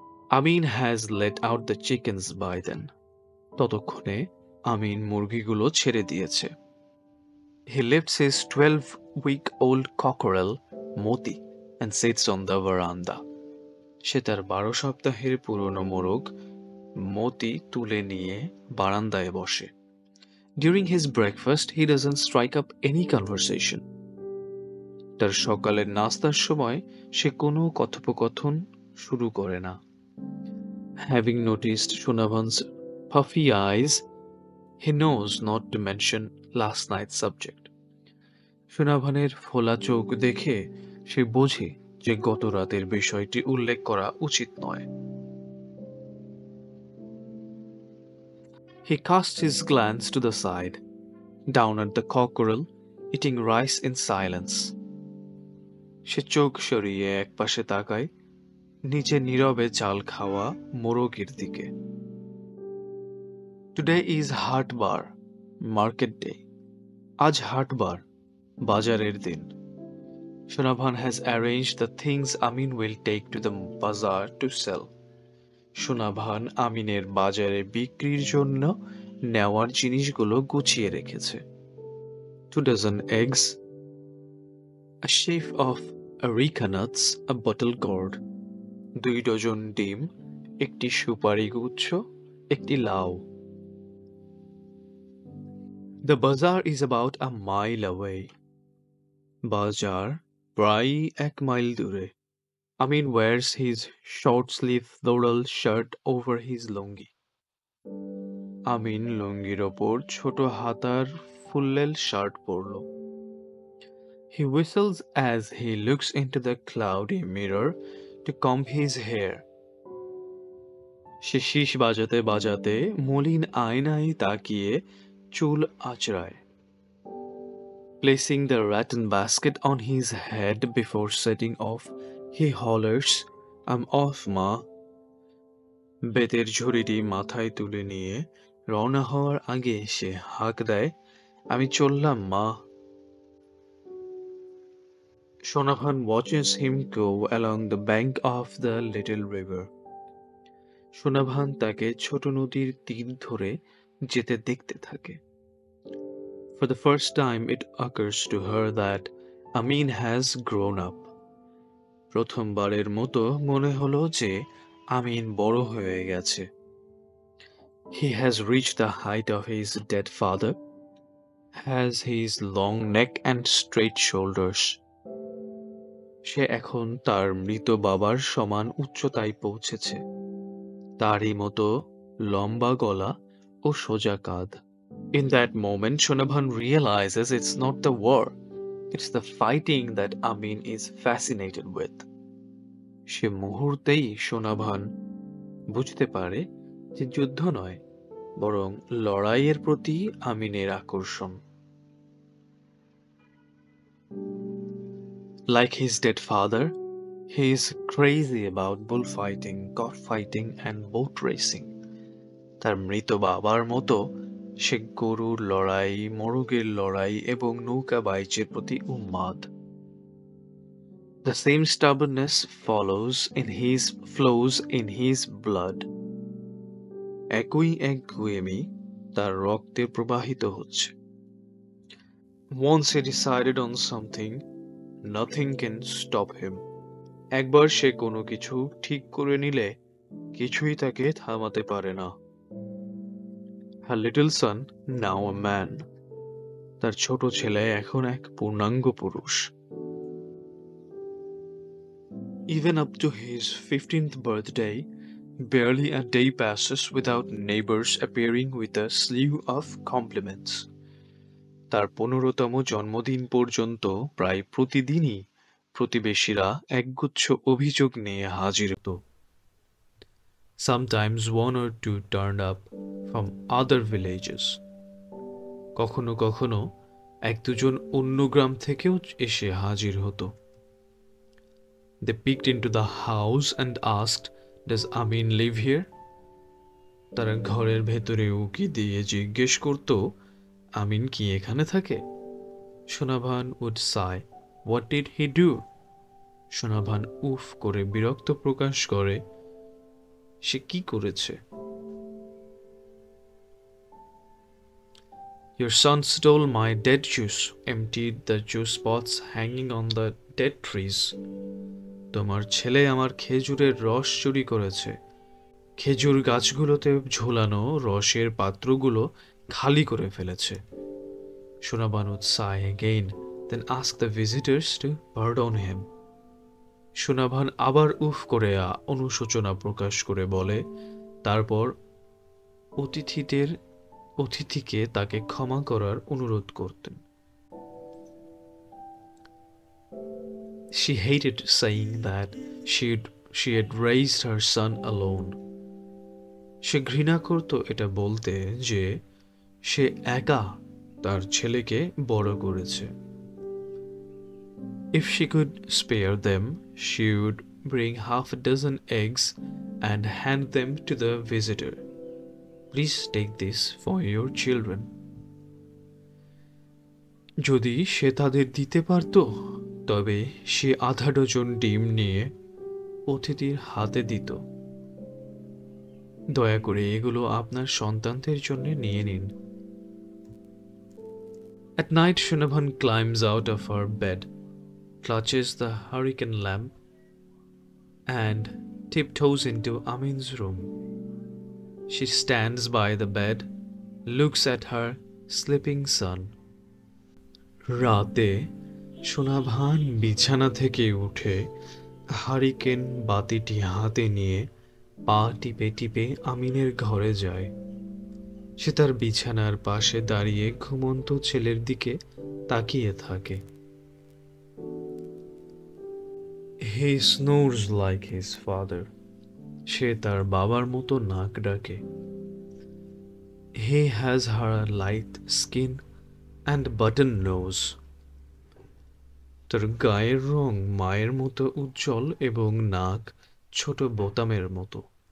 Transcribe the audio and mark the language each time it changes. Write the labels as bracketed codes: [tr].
[en] Amin has let out the chickens by then. [bn] ততক্ষণে আমিন মুরগিগুলো ছেড়ে দিয়েছে। [en] He lifts his 12-week-old cockerel, Moti, and sits on the veranda. [bn] সে তার 12 সপ্তাহের পুরনো মোরগ মতি তুলে নিয়ে বারান্দায় বসে। [en] During his breakfast, he doesn't strike up any conversation. [bn] তার সকালের নাস্তার সময় সে কোনো কথোপকথন শুরু করে না। [en] Having noticed Shunavans puffy eyes, he knows not to mention last night's subject. [bn] Shunavanের ফোলা চোখ দেখে সে বোঝে যে গত রাতের বিষয়টি উল্লেখ করা উচিত নয়। [en] He casts his glance to the side, down at the cockerel, eating rice in silence. [bn] সে চোখ সরিয়ে একপাশে তাকায়, নিচে নীরবে চাল খাওয়া মোরগের দিকে। [en] Today is hatbar, market day. [bn] আজ হাটবার, বাজারের দিন। [en] Shunavan has arranged the things Amin will take to the bazaar to sell. Shunavan [bn] আমিনের বাজারে বিক্রির জন্য নেওয়ার জিনিসগুলো গুছিয়ে রেখেছে। [en] 2 dozen eggs, a sheaf of areca nuts, a bottle gourd, [bn] 2 dozen ডিম, একটি সুপারি গুচ্ছ, একটি লাউ। [en] The bazaar is about a mile away. [bn] বাজার প্রায় 1 মাইল দূরে। [en] Amin wears his short-sleeve floral shirt over his lungi. [bn] আমিন লুঙ্গির ওপর ছোট হাতার ফুল্লেল শার্ট পরল। [en] He whistles as he looks into the cloudy mirror to comb his hair. [bn] সে শীষ বাজাতে বাজাতে মলিন আয়নায় তাকিয়ে চুল আঁচড়ায়। [en] Placing the rattan basket on his head before setting off, he hollers, "I'm off, Ma." [bn] বেতের ঝুড়িটি মাথায় তুলে নিয়ে রওনা হওয়ার আগে সে হাঁক দেয়, "আমি চললাম, মা।" [en] Shonabhan watches him go along the bank of the little river. [bn] Shonabhan তাকে ছোট নদীর তীর ধরে যেতে দেখতে থাকে। [en] For the first time it occurs to her that Amin has grown up. [bn] প্রথমবারের মতো মনে হলো যে আমিন বড় হয়ে গেছে। [en] He has reached the height of his dead father, has his long neck and straight shoulders. [bn] সে এখন তার মৃত বাবার সমান উচ্চতায় পৌঁছেছে, তারই মতো লম্বা গলা ও সোজা কাঁধ। [en] In that moment, Shonabhan realizes it's not the war, it's the fighting that Amin is fascinated with. [bn] সে মুহূর্তেই Shonabhan বুঝতে পারে যে যুদ্ধ নয়, বরং লড়াইয়ের প্রতি আমিনের আকর্ষণ। [en] Like his dead father, he is crazy about bullfighting, cockfighting and boat racing. [bn] তার মৃত বাবার মতো সে গরুর লড়াই, মোরগের লড়াই এবং নৌকা বাইচের প্রতি উন্মাদ। [en] The same stubbornness flows in his blood. [bn] একই একগুঁয়েমি তার রক্তে প্রবাহিত হচ্ছে। [en] Once he decided on something, nothing can stop him. [bn] একবার সে কোনো কিছু ঠিক করে নিলে কিছুই তাকে থামাতে পারে না। [en] Her little son, now a man. [bn] তার ছোট ছেলে এখন এক পূর্ণাঙ্গ পুরুষ। [en] Even up to his 15th birthday, barely a day passes without neighbors appearing with a slew of compliments. [bn] তার 15তম জন্মদিন পর্যন্ত প্রায় প্রতিদিনই প্রতিবেশীরা একগুচ্ছ অভিযোগ নিয়ে হাজির হতো। [en] Sometimes 1 or 2 turned up from other villages. [bn] কখনো কখনো 1-2 জন অন্য গ্রাম থেকেও এসে হাজির হতো। [en] They peeked into the house and asked, "Does Amin live here?" [bn] তারা ঘরের ভেতরে উকি দিয়ে জিজ্ঞেস করত, আমিন কি এখানে থাকে? [en] Shonabhan would sigh, "What did he do?" [bn] Shonabhan উফ করে বিরক্ত প্রকাশ করে, সে কি করেছে? [en] Your son stole my dead juice, emptied the juice pots hanging on the dead trees. [bn] তোমার ছেলে আমার খেজুরের রস চুরি করেছে। খেজুর গাছগুলোতে ঝোলানো রসের পাত্রগুলো খালি করে ফেলেছে। [en] Shonabhan would sigh again, then ask the visitors to pardon him. [bn] Shonabhan আবার উফ করে অনুশোচনা প্রকাশ করে বলে, তারপর অতিথিকে তাকে ক্ষমা করার অনুরোধ করতেন। [en] She hated saying that she had raised her son alone. [bn] সে ঘৃণা করত এটা বলতে যে সে একা তার ছেলেকে বড় করেছে। [en] If she could spare them, she would bring 6 eggs and hand them to the visitor. Please take this for your children. [bn] যদি সে তাদের দিতে পারত, তবে সে 1/2 ডজন ডিম নিয়ে অতিথির হাতে দিত। দয়া করে এগুলো আপনার সন্তানদের জন্য নিয়ে নিন। [en] At night, Shunabhan climbs out of her bed, clutches the hurricane lamp, and tiptoes into Amin's room. She stands by the bed, looks at her sleeping son. [bn] রাতে সোনাভান বিছানা থেকে উঠে হারিকেন বাতিটি হাতে নিয়ে পা টিপে টিপে আমিনের ঘরে যায়। সে তার বিছানার পাশে দাঁড়িয়ে ঘুমন্ত ছেলের দিকে তাকিয়ে থাকে। [en] He snores like his father. [bn] সে তার বাবার মতো নাক ডাকে। [en] He has her light skin and button nose. [bn] তার গায়ের রং মায়ের মতো উজ্জ্বল এবং নাক ছোট বোতামের মতো।